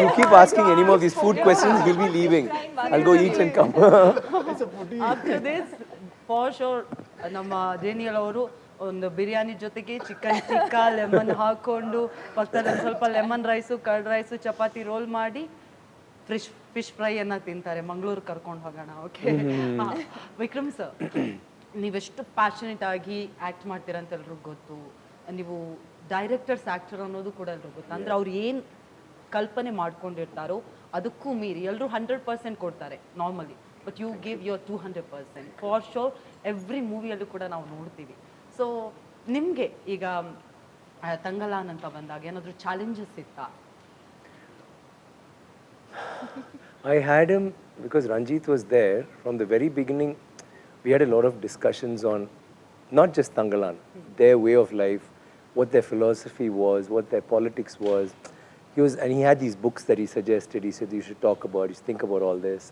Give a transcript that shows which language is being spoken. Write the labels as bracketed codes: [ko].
[en] You keep asking any more of these food questions, we'll be leaving. I'll go eat and come. It's a foodie. After this, for sure, [kn] ನಮ್ಮ Daniel ಅವರು ಒಂದು ಬಿರಿಯಾನಿ ಜೊತೆಗೆ chicken tikka lemon ಹಾಕೊಂಡು ಪಕ್ಕದಲ್ಲಿ ಒಂದು ಸ್ವಲ್ಪ lemon rice curd rice chapati roll ಮಾಡಿ fish ಫ್ರೈಯನ್ನು ತಿಂತಾರೆ. ಮಂಗಳೂರು ಕರ್ಕೊಂಡು ಹೋಗೋಣ. ಓಕೆ, ವಿಕ್ರಮ್ ಸರ್, ನೀವೆಷ್ಟು ಪ್ಯಾಷನೇಟ್ ಆಗಿ ಆ್ಯಕ್ಟ್ ಮಾಡ್ತೀರಂತ ಎಲ್ರಿಗೂ ಗೊತ್ತು. ನೀವು ಡೈರೆಕ್ಟರ್ಸ್ ಆ್ಯಕ್ಟರ್ ಅನ್ನೋದು ಕೂಡ ಎಲ್ರಿಗೂ ಗೊತ್ತು. ಅಂದರೆ ಅವ್ರು ಏನು ಕಲ್ಪನೆ ಮಾಡ್ಕೊಂಡಿರ್ತಾರೋ ಅದಕ್ಕೂ ಮೀರಿ ಎಲ್ಲರೂ 100% ಕೊಡ್ತಾರೆ normally, [en] But you give your 200%. For sure [kn] every ಮೂವಿಯಲ್ಲೂ ಕೂಡ ನಾವು ನೋಡ್ತೀವಿ. ಸೊ ನಿಮಗೆ ಈಗ ತಂಗಲಾನ್ ಅಂತ ಬಂದಾಗ ಏನಾದರೂ ಚಾಲೆಂಜಸ್ ಇತ್ತಾ? [en] I had him because Ranjith was there from the very beginning. We had a lot of discussions on not just Thangalaan, their way of life, what their philosophy was, what their politics was. And he had these books that he suggested. He said, you should talk about, you should think about all this.